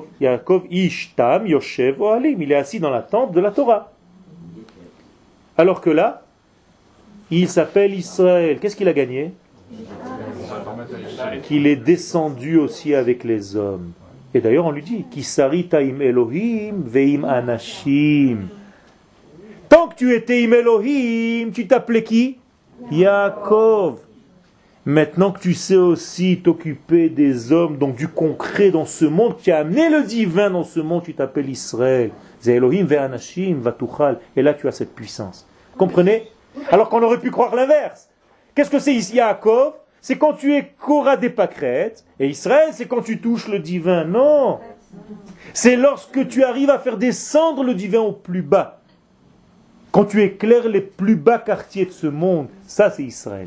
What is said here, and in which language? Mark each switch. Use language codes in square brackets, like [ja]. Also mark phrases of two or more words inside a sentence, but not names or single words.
[he] יעקב איש תם יושב אהלים. [fr] Il est assis dans la tente de la Torah. Alors que là, il s'appelle Israël. Qu'est-ce qu'il a gagné? Qu'il est descendu aussi avec les hommes. Et d'ailleurs, on lui dit [he] כי שרית עם אלהים ועם אנשים. [fr] Tant que tu étais [he] עם אלהים, [fr] tu t'appelais qui? Yaakov. Maintenant que tu sais aussi t'occuper des hommes, donc du concret dans ce monde, tu as amené le divin dans ce monde, tu t'appelles Israël. [he] זה אלהים ואנשים ותוכל. [fr] Et là, tu as cette puissance. Comprenez? Alors qu'on aurait pu croire l'inverse. Qu'est-ce que c'est ici Yaakov? C'est quand tu es Korah des pâquerettes, et Israël, c'est quand tu touches le divin. Non! C'est lorsque tu arrives à faire descendre le divin au plus bas. Quand tu éclaires les plus bas quartiers de ce monde, ça c'est Israël.